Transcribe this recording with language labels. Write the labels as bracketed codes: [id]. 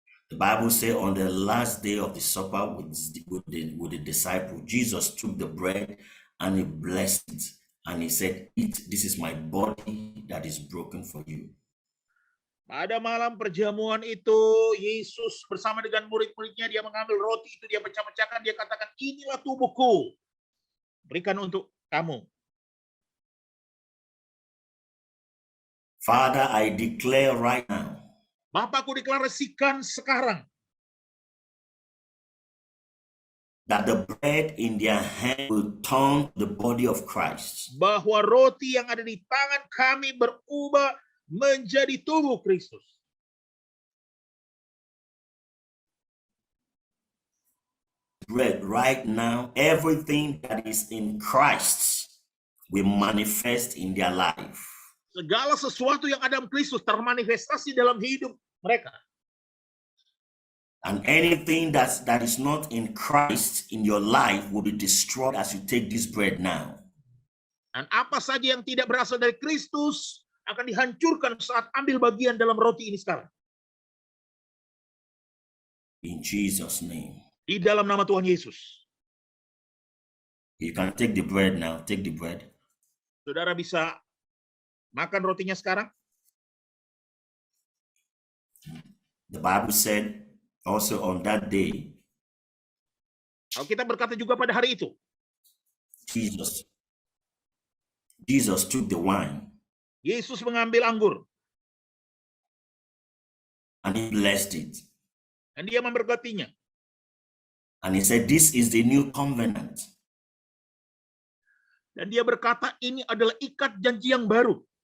[en] The Bible says on the last day of the supper with the disciple, Jesus took the bread and he blessed it. And he said, "Eat, this is my body that is broken for you." [id] Pada malam perjamuan itu, Yesus bersama dengan murid-muridnya, dia mengambil roti itu, dia pecah-pecahkan, dia katakan, inilah tubuhku, berikan untuk kamu. [en] Father, I declare right now, [id] Bapakku deklarasikan sekarang, [en] that the bread in their hand will turn the body of Christ. [id] bahwa roti yang ada di tangan kami berubah menjadi tubuh Kristus. [en] Bread right now, everything that is in Christ will manifest in their life. [id] Segala sesuatu yang ada dalam Kristus termanifestasi dalam hidup mereka. [en] And anything that is not in Christ in your life will be destroyed as you take this bread now. [id] Dan apa saja yang tidak berasal dari Kristus akan dihancurkan saat ambil bagian dalam roti ini sekarang. [en] In Jesus' name. [id] Di dalam nama Tuhan Yesus. [en] You can take the bread now. Take the bread. [id] Saudara bisa makan rotinya sekarang. [en] The Bible said also on that day, [id] Alkitab berkata juga pada hari itu, [en] Jesus took the wine [id] Yesus mengambil anggur [en] and he blessed it. [id] dan dia memberkatinya. [en] And he said, this is the new covenant. [id] Dan dia berkata, ini adalah ikat janji yang baru.